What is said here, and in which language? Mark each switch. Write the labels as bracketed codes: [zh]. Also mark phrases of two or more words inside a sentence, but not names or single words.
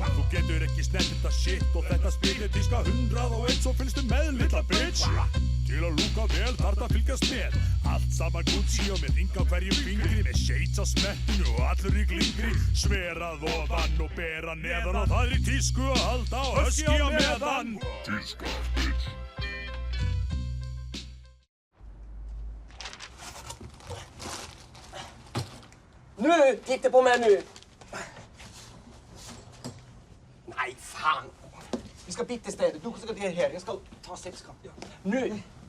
[is] Þú getur ekki snert þetta shit og þetta spillir tíska 101 svo fylgstu með, litla bitch. Til að lúka vel þarf það fylgjast með. Allt saman Gucci og með ring á hverjum fingri. Með shades á smettinu og allur í glingri. Sverað ofan og bera neðan. Og það er í tísku að halda og höski á meðan. Tíska, bitch. [sv] Nu! Titta på mig nu! Nej, fan! Vi ska byta istället. Du ska till här. Jag ska ta 6 kap. Ja. Nu!